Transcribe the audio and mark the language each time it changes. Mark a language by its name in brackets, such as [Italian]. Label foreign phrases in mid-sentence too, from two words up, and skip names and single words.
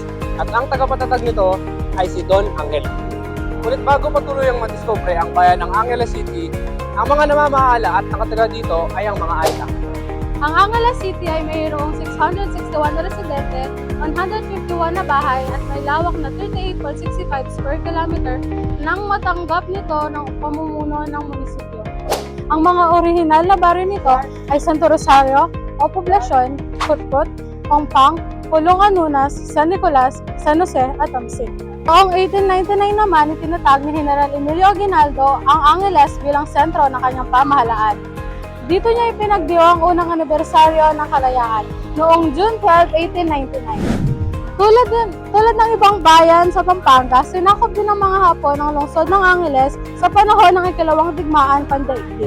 [Filipino] At ang tagapatatag nito ay si Don Angel. Ngunit bago patuloy ang madiscover ang bayan ng Angeles City, ang mga namamahala at nakatira dito ay ang mga Aita. Ang Angeles City ay mayroong 661 na residente, 151 na bahay at may lawak na 38.65 [English] square kilometer [Filipino] nang matanggap nito ng pamumuno ng munisipyo. Ang mga orihinal na baryo nito ay Santo Rosario, O Poblacion, Putput, Pongpang, Pulong Anunas, San Nicolas, San Jose at Tamsig. Noong 1899 naman, itinatag ni General Emilio Aguinaldo ang Angeles bilang sentro ng kanyang pamahalaan. Dito niya ipinagdiwa ang unang anibersaryo ng kalayaan noong June 12, 1899. Tulad ng ibang bayan sa Pampanga, sinakop din ng mga Hapon ang lungsod ng Angeles sa panahon ng ikalawang digmaan pandaigdig.